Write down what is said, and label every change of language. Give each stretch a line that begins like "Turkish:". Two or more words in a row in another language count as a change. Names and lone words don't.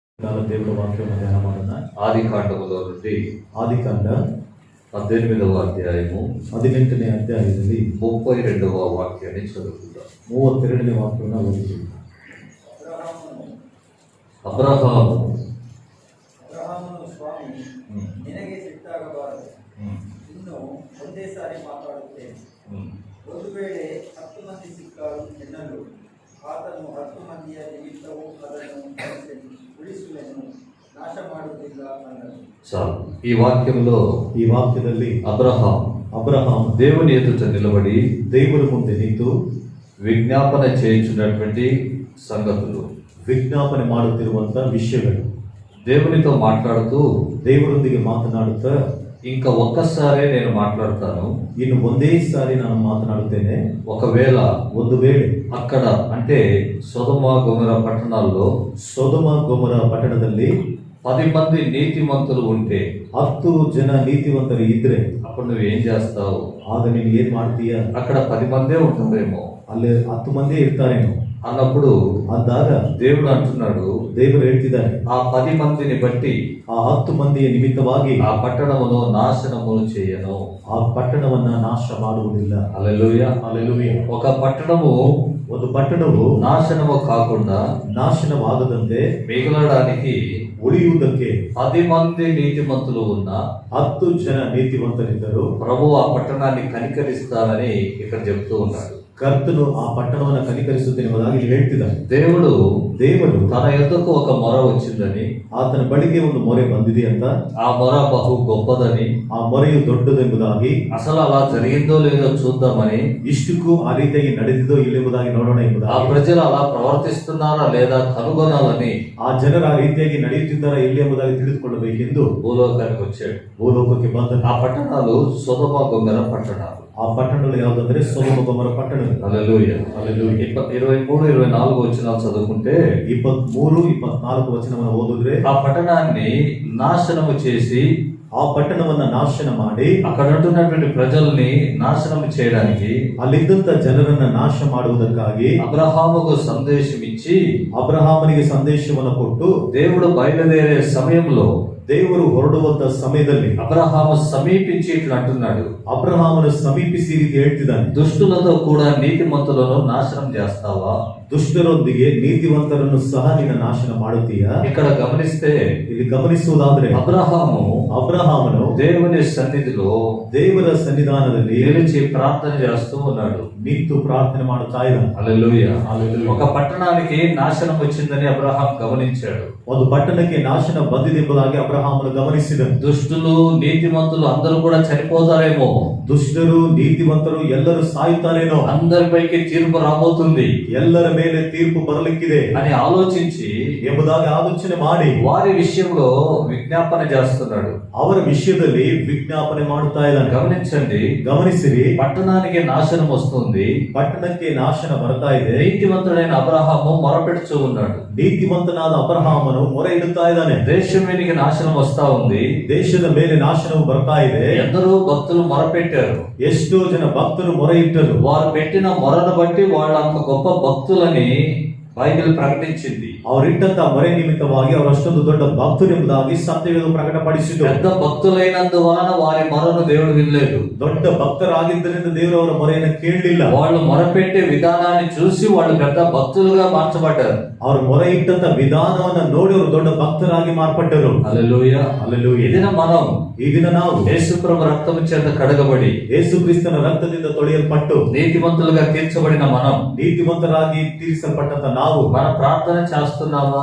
Telugu: దేవుడు వాక్యం ధ్యానం ಮಾಡೋಣ. ಆದಿಕಾಂಡములో నుండి
Kannada: ಆದಿಕಾಂಡ
Telugu: 18వ అధ్యాయము
Kannada: 18ನೇ ಅಧ್ಯಾಯದಲ್ಲಿ
Telugu: 32వ వాక్యాన్ని చదువుకుందాం.
Kannada: 32ನೇ ವಾಕ್ಯವನ್ನು ಓದಿದ್ದೀವಿ. ಅಬ್ರಹಾಮನು ಸ್ವಾಮಿ ನಿನಗೆ ಸಿಟ್ಟಾಗಬಾರದು, ಇನ್ನು ಒಂದೇ ಸಾರಿ ಮಾತಾಡುತ್ತೇನೆ. ಒಂದು ವೇಳೆ 10 ಮಂದಿ ಸಿಕ್ಕಾರು ಎನ್ನಲು ಆತನು 10 ಮಂದಿಯ ನಿಮಿತ್ತವೂ ಅದನ್ನು ಉಳಿಸುವೆನು, ನಾಶ ಮಾಡುವುದಿಲ್ಲ ಅನ್ನನು.
Telugu: చాలు. ఈ వాక్యంలో
Kannada: ಈ ವಾಕ್ಯದಲ್ಲಿ
Telugu: అబ్రహాం దేవుని ఎదుట నిలబడి
Kannada: దేవుని ಮುಂದೆ ನಿಂತು
Telugu: విజ్ఞాపన చేయించున్నటువంటి సంగతులు,
Kannada: ವಿಜ್ಞಾಪನೆ ಮಾಡುತ್ತಿರುವಂತಹ ವಿಷಯಗಳು,
Telugu: దేవునితో మాట్లాడుతూ
Kannada: ದೇವರೊಂದಿಗೆ ಮಾತನಾಡುತ್ತಾ
Telugu: ఇంకా ఒక్కసారే నేను మాట్లాడతాను,
Kannada: ಇನ್ನು ಒಂದೇ ಸಾರಿ ನಾನು ಮಾತನಾಡುತ್ತೇನೆ.
Telugu: ఒకవేళ
Kannada: ಒಂದು ವೇಳೆ
Telugu: అక్కడ అంటే సొదొమ గొమొర పట్టణాల్లో
Kannada: ಸೊದೊಮ ಗೊಮೊರ ಪಟ್ಟಣದಲ್ಲಿ
Telugu: 10 మంది నీతిమంతులు ఉంటే
Kannada: 10 ಜನ ನೀತಿವಂತರು ಇದ್ರೆ
Telugu: అప్పుడు నువ్వు ఏం చేస్తావు?
Kannada: ಆಗ ನೀನು ಏನ್ ಮಾಡ್ತೀಯ?
Telugu: అక్కడ 10 మందే ఉంటారేమో
Kannada: ಅಲ್ಲಿ 10 ಮಂದಿ ಇರ್ತಾರೇನೋ
Telugu: అన్నప్పుడు
Kannada: ಅಂದಾಗ
Telugu: దేవుడు అంటున్నాడు,
Kannada: ದೇವರು ಹೇಳ್ತಿದ್ದಾರೆ,
Telugu: ఆ 10 మందిని బట్టి
Kannada: ಆ 10 ಮಂದಿಯ ನಿಮಿತ್ತವಾಗಿ
Telugu: ఆ పట్టణమును నాశనములు చేయను.
Kannada: ಆ ಪಟ್ಟಣವನ್ನ ನಾಶ ಮಾಡುವುದಿಲ್ಲ.
Telugu: హల్లెలూయా.
Kannada: ಹಲ್ಲೆಲೂಯಾ.
Telugu: ఒక పట్టణము
Kannada: ಒಂದು ಪಟ್ಟಣವು
Telugu: నాశనము కాకుండా
Kannada: ನಾಶನವಾಗದಂತೆ
Telugu: మిగలడానికి
Kannada: ಉಳಿಯುವುದಕ್ಕೆ
Telugu: 10 మంది నీతిమంతులు ఉన్న
Kannada: 10 ಜನ ನೀತಿವಂತರಿದ್ದರು.
Telugu: ప్రభు ఆ పట్టణాన్ని కనికరిస్తానని ఇక్కడ చెప్తూ ఉన్నాడు.
Kannada: ಕರ್ತನು ಆ ಪಟ್ಟಣವನ್ನು ಕನಿಕರಿಸುತ್ತೇನೆಂಬುದಾಗಿ ಹೇಳ್ತಿದ್ದಾನೆ. ದೇವರು
Telugu: తన యొద్దకు ఒక మొర వచ్చిందని,
Kannada: ಆತನ ಬಳಿಗೆ ಒಂದು ಮೊರೆ ಬಂದಿದೆ ಅಂತ,
Telugu: ఆ మొర బహు గొప్పదని,
Kannada: ಆ ಮೊರೆಯು ದೊಡ್ಡದೆಂಬುದಾಗಿ,
Telugu: అసలు అలా జరిగిందో లేదో చూద్దామని,
Kannada: ಇಷ್ಟಕ್ಕೂ ಆ ರೀತಿಯಾಗಿ ನಡೆದಿದ್ದೋ ಇಲ್ಲೆಂಬುದಾಗಿ ನೋಡೋಣ
Telugu: ఆ
Kannada: ಎಂಬುದಾಗಿ,
Telugu: ప్రజలు అలా ప్రవర్తిస్తున్నారా లేదా కనుగొనాలని
Kannada: ಆ ಜನರು ಆ ರೀತಿಯಾಗಿ ನಡೆಯುತ್ತಿದ್ದಾರಾ ಇಲ್ಲಿ ಎಂಬುದಾಗಿ ತಿಳಿದುಕೊಳ್ಳಬೇಕೆಂದು
Telugu: భూలోకానికి వచ్చాడు.
Kannada: ಭೂಲೋಕಕ್ಕೆ ಬಂದ
Telugu: ఆ పట్టణాలు సొదొమ గొమొర పట్టణాలు.
Kannada: ಆ ಪಟ್ಟಣಗಳು ಯಾವುದಂದ್ರೆ ಸೊದೊಮ ಗೊಮೊರ ಪಟ್ಟಣ.
Telugu: హల్లెలూయా. హల్లెలూయా. 23, 24 వచనాలు చదువుకుంటే
Kannada: 23, 24 ವಚನವನ್ನು ಓದಿದ್ರೆ,
Telugu: ఆ పట్టణాన్ని నాశనము చేసి
Kannada: ಆ ಪಟ್ಟಣವನ್ನ ನಾಶನ ಮಾಡಿ
Telugu: అక్కడ ఉంటున్నటువంటి ప్రజల్ని నాశనం చేయడానికి
Kannada: ಅಲ್ಲಿದ್ದಂತ ಜನರನ್ನ ನಾಶ ಮಾಡುವುದಕ್ಕಾಗಿ
Telugu: అబ్రహాముకు సందేశం ఇచ్చి
Kannada: ಅಬ್ರಹಾಮನಿಗೆ ಸಂದೇಶವನ್ನು ಕೊಟ್ಟು
Telugu: దేవుడు బయలుదేరే సమయంలో
Kannada: ದೇವರು ಹೊರಡುವಂತ ಸಮಯದಲ್ಲಿ
Telugu: అబ్రహాము సమీపించి ఇట్లా అంటున్నాడు,
Kannada: ಅಬ್ರಹಾಮನು ಸಮೀಪಿಸಿ ಈ ರೀತಿ ಹೇಳ್ತಿದ್ದಾನೆ,
Telugu: దుష్టులతో కూడా నీతిమంతులను నాశనం చేస్తావా?
Kannada: ದುಷ್ಟರೊಂದಿಗೆ ನೀತಿವಂತರನ್ನು ಸಹ ನೀನು ನಾಶನ ಮಾಡುತ್ತೀಯಾ?
Telugu: ఇక్కడ గమనిస్తే
Kannada: ಇಲ್ಲಿ ಗಮನಿಸುವುದಾದ್ರೆ ಅಬ್ರಹಾಮನು
Telugu: దేవుని సన్నిధిలో
Kannada: ದೇವರ ಸನ್ನಿಧಾನದಲ್ಲಿ
Telugu: నిలిచి ప్రార్థన చేస్తూ ఉన్నాడు,
Kannada: ನಿಂತು ಪ್ರಾರ್ಥನೆ ಮಾಡುತ್ತಾ ಇದ್ದಾನೆ.
Telugu: హల్లెలూయా. హల్లెలూయా. ఒక పట్టణానికి నాశనం వచ్చిందని అబ్రహాం గమనించాడు.
Kannada: ಒಂದು ಪಟ್ಟಣಕ್ಕೆ ನಾಶನ ಬಂದಿದೆಂಬುದಾಗಿ ಅಬ್ರಹಾಮನು ಗಮನಿಸಿದನು.
Telugu: దుష్టులు నీతిమంతులు అందరూ కూడా చనిపోతారేమో,
Kannada: ದುಷ್ಟರು ನೀತಿವಂತರು ಎಲ್ಲರೂ ಸಾಯುತ್ತಾರೇನೋ,
Telugu: అందరిపైకి తీర్పు రాబోతుంది
Kannada: ಎಲ್ಲರ ಮೇಲೆ ತೀರ್ಪು ಬರಲಿಕ್ಕಿದೆ
Telugu: అని ఆలోచించి
Kannada: ಎಂಬುದಾಗಿ ಆಲೋಚನೆ ಮಾಡಿ
Telugu: వారి విషయంలో విజ్ఞాపన చేస్తున్నాడు.
Kannada: ಅವರ ವಿಷಯದಲ್ಲಿ ವಿಜ್ಞಾಪನೆ ಮಾಡುತ್ತಾ ಇದ್ದಾನೆ.
Telugu: గమనించండి,
Kannada: ಗಮನಿಸಿರಿ,
Telugu: పట్టణానికి నాశనం వస్తుంది,
Kannada: ಪಟ್ಟಣಕ್ಕೆ ನಾಶನ ಬರ್ತಾ ಇದೆ.
Telugu: నీతిమంతుడైన అబ్రహాము మొరపెడుతూ ఉన్నాడు,
Kannada: ನೀತಿವಂತನಾದ ಅಬ್ರಹಾಮನು ಮೊರೆ ಇಡುತ್ತಾ ಇದ್ದಾನೆ.
Telugu: దేశం మీదకి నాశనం వస్తా ఉంది,
Kannada: ದೇಶದ ಮೇಲೆ ನಾಶನವು ಬರ್ತಾ ಇದೆ.
Telugu: ఎందరో భక్తులు మొరపెట్టారు,
Kannada: ಎಷ್ಟೋ ಜನ ಭಕ್ತರು ಮೊರೆ ಇಟ್ಟರು.
Telugu: వారు పెట్టిన మొరను బట్టి వాళ్ళు అంత గొప్ప భక్తులని బైబిల్ ప్రకటించింది.
Kannada: ಅವರಿಟ್ಟಂತ ಮೊರೆ ನಿಮಿತ್ತವಾಗಿ ಅವರು ಅಷ್ಟೊಂದು ದೊಡ್ಡ ಭಕ್ತರು ಎಂಬುದಾಗಿ ಸತ್ಯವೇದ ಪ್ರಕಟಪಡಿಸಿತು.
Telugu: పెద్ద భక్తులైనందువలన వారి మొరను దేవుడు వినలేదు.
Kannada: ದೊಡ್ಡ ಭಕ್ತರಾಗಿದ್ದರಿಂದ ದೇವರು ಅವರ ಮೊರೆಯನ್ನು ಕೇಳಲಿಲ್ಲ.
Telugu: వాళ్ళు మొరపెట్టే విధానాన్ని చూసి వాళ్ళు పెద్ద భక్తులుగా మార్చబడ్డారు.
Kannada: ಅವರು ಮೊರೆ ಇಟ್ಟಂತ ವಿಧಾನವನ್ನ ನೋಡಿ ಅವರು ದೊಡ್ಡ ಭಕ್ತರಾಗಿ ಮಾರ್ಪಟ್ಟರು.
Telugu: హల్లెలూయా. హల్లెలూయా. ఈ దినం మనం
Kannada: ಈ ದಿನ ನಾವು
Telugu: యేసుప్రభు రక్తము చేత కడగబడి
Kannada: ಯೇಸು ಕ್ರಿಸ್ತನ ರಕ್ತದಿಂದ ತೊಳೆಯಲ್ಪಟ್ಟು
Telugu: నీతిమంతులుగా తీర్చబడిన మనం
Kannada: ನೀತಿವಂತರಾಗಿ ತೀರಿಸಲ್ಪಟ್ಟಂತ ನಾವು
Telugu: మన ప్రార్థన చేస్తున్నామా?